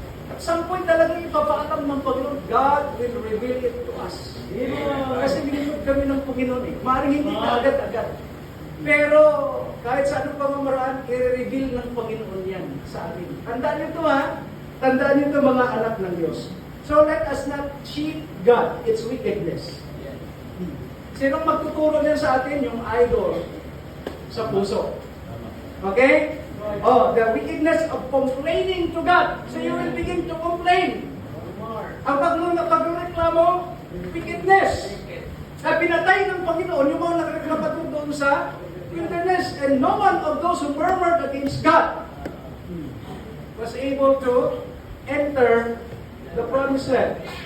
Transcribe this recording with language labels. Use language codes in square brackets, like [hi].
[en] At some point [tl] talagang ipapaalam ng Panginoon, [en] God will reveal it to us. [tl] Kasi binigod kami ng Panginoon eh. Maaaring hindi na agad-agad. Pero kahit sa anong pamamaraan, i-reveal ng Panginoon yan sa atin. Tandaan nyo ito ha. Tandaan nyo ito mga anak ng Diyos. [en] So let us not cheat God. It's wickedness. [tl] Sinong magtuturo din sa atin? Yung idol sa puso. Okay? [en] The wickedness of complaining to God. So you will begin to complain. [tl] Ang pagreklamo, wickedness. Na pinatay ng Panginoon yung mga nagreklamo doon sa wilderness. [en] And no one of those who murmured against God was able to enter the promised land.